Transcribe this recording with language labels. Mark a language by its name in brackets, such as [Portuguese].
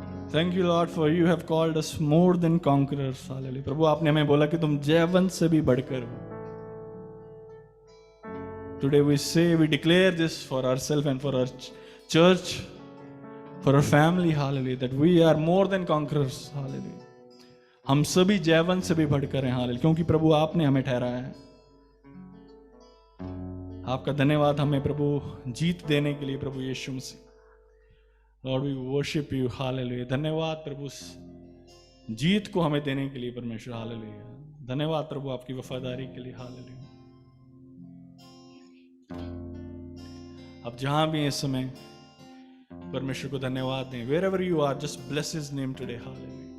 [English] Thank you, Lord, for you have called us more than conquerors. Hallelujah. [Hindi] प्रभु आपने हमें बोला कि तुम जयवंत से भी बढ़कर हो. [English] Today we say, we declare this for ourselves and for our church, for our family, hallelujah, that we are more than conquerors, hallelujah. [Hindi] हम सभी जयवंत से भी बढ़कर हैं, hallelujah, क्योंकि प्रभु आपने हमें ठहराया है. आपका धन्यवाद हमें प्रभु जीत देने के लिए, प्रभु यीशु मसीह. [English] Lord, we worship you, hallelujah. [Hindi] धन्यवाद प्रभु जीत को हमें देने के लिए परमेश्वर, hallelujah. धन्यवाद प्रभु आपकी वफादारी के लिए, hallelujah. अब जहां भी इस समय परमेश्वर को धन्यवाद दें. [English] Wherever you are, just bless his name today, hallelujah.